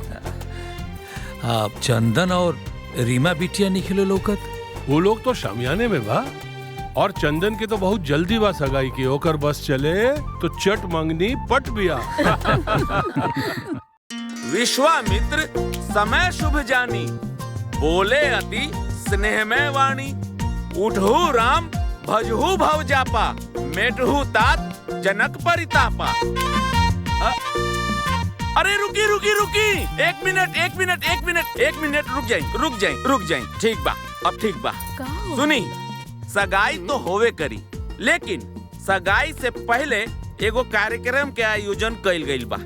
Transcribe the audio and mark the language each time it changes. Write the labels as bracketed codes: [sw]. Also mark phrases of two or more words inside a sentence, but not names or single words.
[bho] आप चंदन और रीमा बिटिया निकले लोकत? वो लोग तो शामियाने में बा और चंदन के तो बहुत जल्दी बा सगाई की। ओकर बस चले तो चट मंगनी पट बिया। [awa] विश्वामित्र समय शुभ जानी, बोले अति स्नेहमय वाणी। उठहु राम भजहु भव जापा, मेटहु तात जनक परितापा। [bho] अरे रुकी रुकी रुकी, एक मिनट रुक जाई। ठीक बा, अब ठीक बा। सुनी, सगाई तो होवे करी, लेकिन सगाई से पहले एगो कार्यक्रम के आयोजन कइल गइल बा।